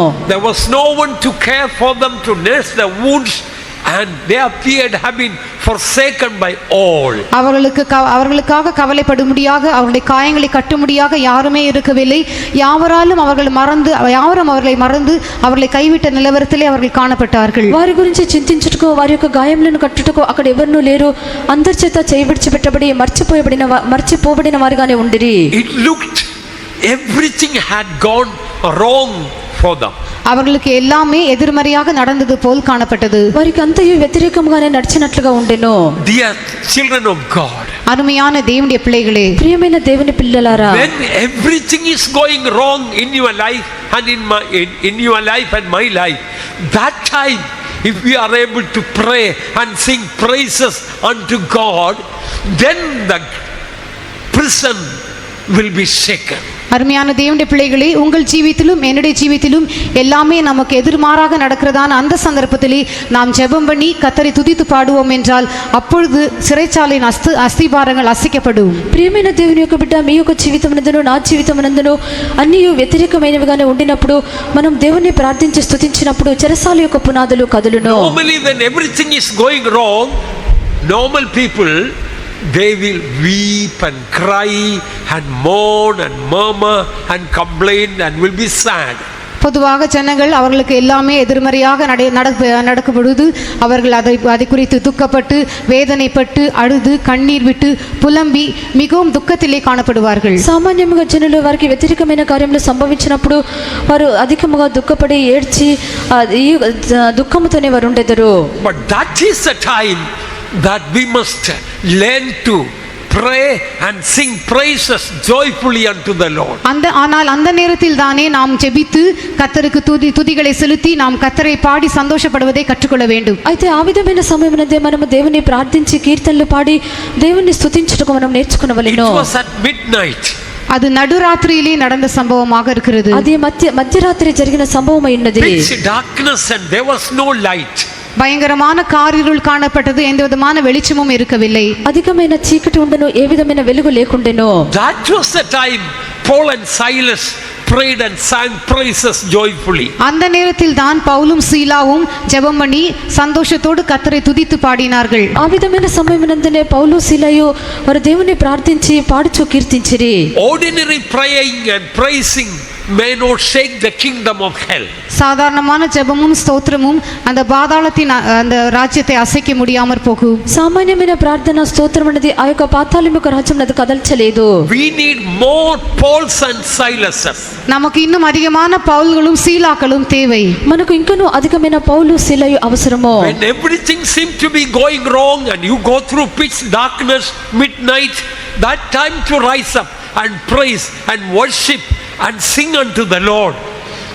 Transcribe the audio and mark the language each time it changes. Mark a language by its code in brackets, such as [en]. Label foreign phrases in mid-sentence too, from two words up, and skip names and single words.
[en] There was no one to care for them, to nurse the wounds, and they appeared have been forsaken by all. [ta] அவர்களுக்காக கவலைப்படும்படியாக அவருடைய காயங்களை கட்டும்படியாக யாருமே இருக்கவில்லை. யாவரும் அவர்களை மறந்து அவர்களை கைவிட்ட நிலவரத்திலே அவர்கள் காணப்பட்டார்கள். [te] వారి గురించి చింతించుటకు వారి యొక్క గాయములను కట్టుటకు అక్కడ ఎవరునూ లేరు. అందరి చేత చేయబడి మర్చిపోబడిన వారుగానే ఉండిరి. [en] It looked everything had gone wrong for them. [ta] அவர்களுக்கு எல்லாமே எதிர்மறையாக நடந்தது போல் காணப்பட்டது. [te] వారికి అంతయు వ్యతిరేకంగానే నడిచినట్లుగా ఉండెను. [en] Dear children of God, [ta] அருமையான தேவனுடைய பிள்ளைகளே, [te] ప్రియమైన దేవుని పిల్లలారా, [en] when everything is going wrong in your life and in your life and my life, that time if we are able to pray and sing praises unto God, then the prison will be shaken. [ta] அருமையான தேவனுடைய பிள்ளைகளே, உங்கள் ஜீவித்திலும் என்னுடைய ஜீவித்திலும் எல்லாமே நமக்கு எதிர்மாறாக நடக்கிறதான அந்த சந்தர்ப்பத்திலே நாம் ஜெபம் பண்ணி கர்த்தரை துதித்து பாடுவோம் என்றால் அப்பொழுது சிறைச்சாலையின் அஸ்திபாரங்கள் அசைக்கப்படும். [te] ప్రియమైన దేవుని యొక్క బిడ్డ, మీ యొక్క జీవితమునందును నా జీవితమునందును అన్నీ వ్యతిరేకమైనవిగానే ఉండినప్పుడు మనం దేవుని ప్రార్థించి స్తుతించినప్పుడు చెరసాల యొక్క పునాదులు కదులును. [en] Normally when everything is going wrong, normal people, they will weep and cry and mourn and murmur and complain and will be sad. [ta] பொதுவாக ஜனங்கள் அவர்களுக்கு எல்லாமே எதிர்மறையாக நடக்கும் பொழுது அவர்கள் அதை குறித்து துக்கப்பட்டு வேதனைப்பட்டு அழுது கண்ணீர் விட்டு புலம்பி மிகவும் துக்கத்திலே காணப்படுவார்கள். [te] సామాన్యముగా జనులు వారికి వ్యతిరేకమైన కార్యములు సంభవించినప్పుడు వారు అధికముగా దుఃఖపడి ఏడ్చి దుఃఖముతోనే వారు ఉండెదరు. [en] But that is the time that we must learn to pray and sing praises joyfully unto the Lord. [ta] ஆனால் அந்த நேரத்தில் தானே நாம் ஜெபித்து கர்த்தருக்கு துதிகளை செலுத்தி நாம் கர்த்தரை பாடி சந்தோஷப்படுவதை கற்றுக்கொள்ள வேண்டும். [te] అయితే ఆ విధమైన సమయమునందే మనము దేవుని ప్రార్థించి కీర్తనలు పాడి దేవుని స్తుతించుటకు మనం నేర్చుకొనవలెను. [en] It was at midnight. [ta] அது நடுராத்திரியிலே நடந்த சம்பவமாக இருக்கிறது. [te] అది మధ్యరాత్రి జరిగిన సంభవమై ఉన్నది. [en] Pitch darkness and there was no light. [ta] பயங்கரமான காரிருள் காணப்பட்டது. எந்த விதமான வெளிச்சமும் இருக்கவில்லை. [te] అధికమైన చీకటి ఉండెను, ఏ విధమైన వెలుగు లేకుండెను. [en] That was the time Paul and Silas prayed and sang praises joyfully. [ta] அந்த நேரத்தில் தான் பவுலும் சீலாவும் ஜெபம் பண்ணி சந்தோஷத்தோடு கர்த்தரை துதித்து பாடினார்கள். [te] ఆ విధమైన సమయమునందనే పౌలు శీలయు వారు దేవుని ప్రార్థించి పాడుచు కీర్తించిరి. [en] Ordinary praying and praising may not shake the kingdom of hell. [ta] சாதாரணமான ஜெபமும் ஸ்தோத்திரமும் அந்த பாதாளத்தின் அந்த ராஜ்யத்தை அசைக்க முடியாமற் போகும். [te] సామాన్యమైన ప్రార్థన స్తోత్రం అనేది ఆ యొక్క పాతాళం యొక్క రాజ్యం అది కదల్చలేదు. [en] We need more Pauls and Silases. [ta] நமக்கு இன்னும் அதிகமான பவுல்களும் சீலாக்களும் தேவை. [te] మనకు ఇంకనూ అధికమైన పౌలు శీలయు అవసరము. [en] When everything seems to be going wrong and you go through pitch darkness, midnight, that time to rise up and praise and worship and sing unto the Lord.